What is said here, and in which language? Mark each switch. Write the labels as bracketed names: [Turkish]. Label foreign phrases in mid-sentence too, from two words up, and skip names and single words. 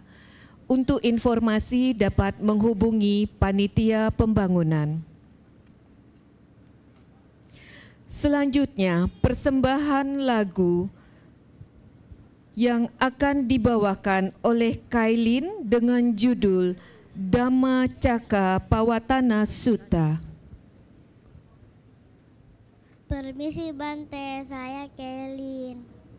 [Indonesian] Untuk informasi dapat menghubungi panitia pembangunan. Selanjutnya, persembahan lagu yang akan dibawakan oleh Kailin dengan judul Dhamma Cakka Pawatana Sutta. Permisi Bante, saya Kailin.